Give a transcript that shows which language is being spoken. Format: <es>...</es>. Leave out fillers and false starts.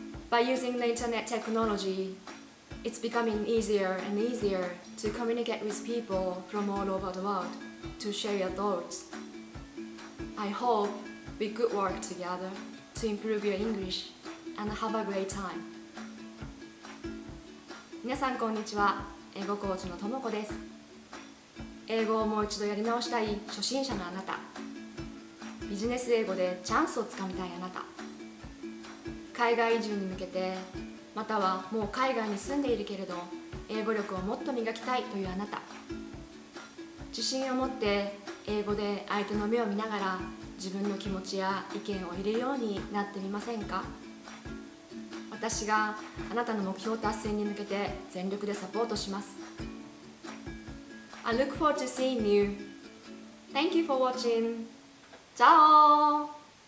<en>By using the internet technology, it's becoming easier and easier to communicate with people from all over the world to share your thoughts. I hope we could work together to improve your English and have a great time.</en> <ja>皆さんこんにちは。英語コーチのともこです。英語をもう一度やり直したい初心者のあなた、ビジネス英語でチャンスをつかみたいあなた、海外移住に向けてまたはもう海外に住んでいるけれど英語力をもっと磨きたいというあなた、自信を持って英語で相手の目を見ながら自分の気持ちや意見を言えるようになってみませんか？私があなたの目標達成に向けて全力でサポートします。</ja> <en>I look forward to seeing you. Thank you for watching. Ciao!</en>